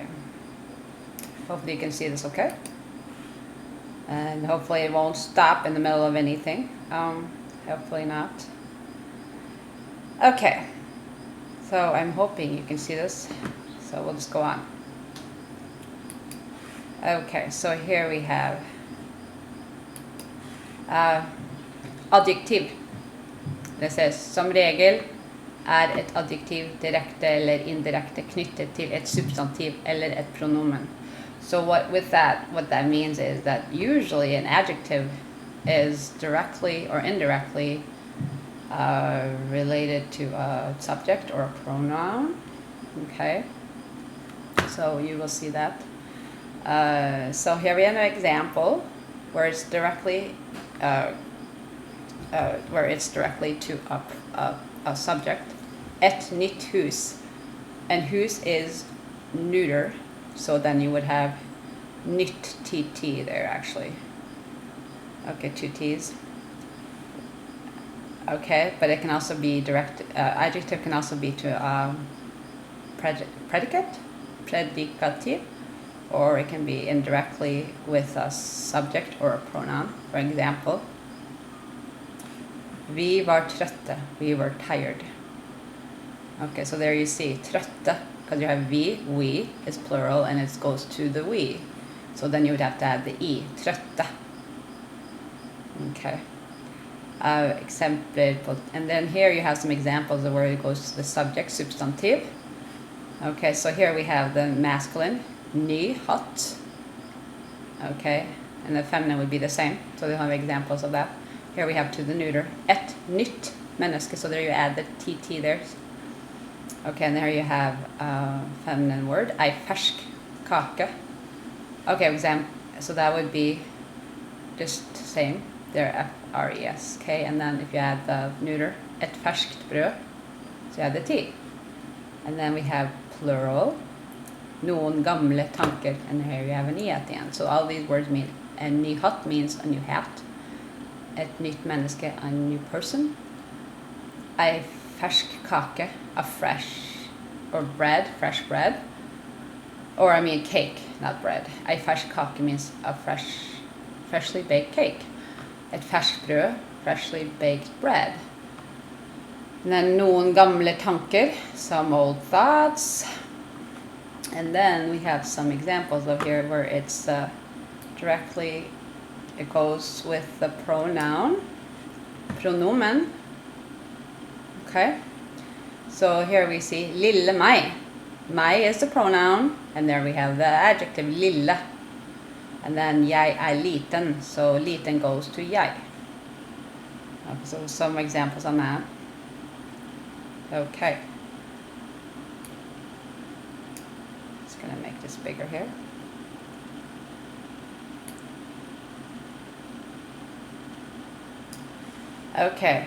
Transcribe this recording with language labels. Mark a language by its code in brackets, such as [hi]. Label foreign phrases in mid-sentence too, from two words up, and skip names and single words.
[en] Hopefully you can see this okay. And hopefully it won't stop in the middle of anything. Hopefully not. Okay. So I'm hoping you can see this. So we'll just go on. Okay, so here we have adjektiv. [no] Det says som regel et adjektiv direkte eller indirekte knyttet til et substantiv eller et pronomen. [en] So what that means is that usually an adjective is directly or indirectly related to a subject or a pronoun. Okay, so you will see that. So here we have an example where it's directly to a subject. [no] Et nytt hus, [en] and hus is neuter, so then you would have nytt tt there actually. Okay, two t's. Okay, but it can also be direct. Adjective can also be to predicate, predicative, or it can be indirectly with a subject or a pronoun. For example, [no] vi var trøtte, [en] we were tired. Okay, so there you see trøtte, because you have we is plural and it goes to the we. So then you would have to add the e, trøtte. Okay. [no] Eksempler på, [en] and then here you have some examples of where it goes to the subject, substantive. Okay, so here we have the masculine, ny, hot. Okay, and the feminine would be the same. So they have examples of that. Here we have to the neuter. [no] Et nytt menneske. [en] So there you add the tt there. Okay, and there you have a feminine word. [no] Ei fersk kake. [en] Okay, so that would be just the same. There, F-R-E-S-K, and then if you add the neuter, [no] et ferskt brød, [en] so you add the T. And then we have plural, [no] noen gamle tanker, [en] and here you have an E at the end. So all these words mean, a [no] ny hatt [en] means a new hat, [no] et nytt menneske, [en] a new person, [no] ei fersk kake, [en] a fresh, or bread, fresh bread, or I mean cake, not bread. [no] Ei fersk kake [en] means a freshly baked cake. [no] Et ferskt brød, [en] freshly baked bread. And then [no] noen gamle tanker, [en] some old thoughts. And then we have some examples of here where it's directly, it goes with the pronoun, pronomen. Okay, so here we see [no] lille meg. [en] Meg is the pronoun, and there we have the adjective lille. And then [no] jeg liten, [en] so liten goes to jeg. Okay, so some examples on that. Okay. Just gonna make this bigger here. Okay.